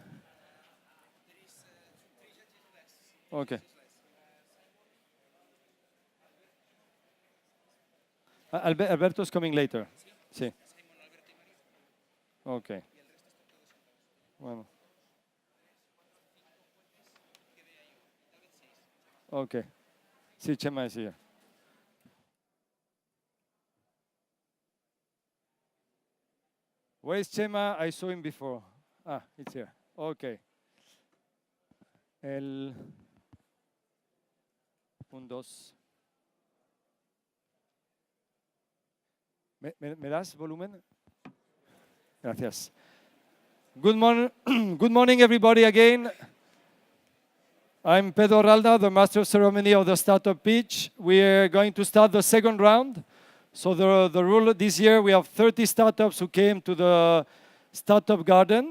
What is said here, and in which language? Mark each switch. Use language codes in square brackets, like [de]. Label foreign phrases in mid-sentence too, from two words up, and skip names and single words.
[en] Okay. Alberto is coming later. Sí. Okay. Bueno. Okay. Sí, Chema is here. Where is Chema? I saw him before. Ah, it's here. [es] Okay. Un, dos. ¿Me das volumen? Gracias. [en] Good morning, everybody again. I'm Pedro Ralda, the master of ceremony of the startup pitch. We're going to start the second round. So the rule this year, we have 30 startups who came to the startup garden.